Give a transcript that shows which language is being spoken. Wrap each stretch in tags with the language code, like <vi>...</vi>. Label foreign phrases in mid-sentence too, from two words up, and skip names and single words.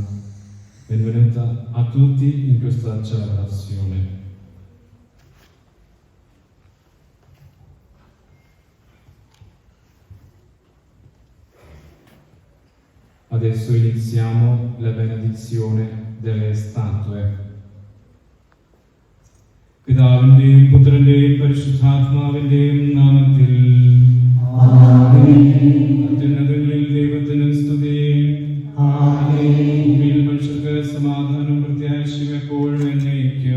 <it>Benvenuta a tutti in questa celebrazione. Adesso iniziamo la benedizione delle statue.</it> <ml>പിതാവിന്റെയും പുത്രന്റെയും പരിശുദ്ധാത്മാവിന്റെയും നാമത്തിൽ അത്യുന്നതങ്ങളിൽ ദൈവത്തിന് സ്തുതി. ഭൂമിയിൽ മനുഷ്യർക്ക് സമാധാനം പ്രത്യാശയും എപ്പോഴും എന്നേക്കും.</ml>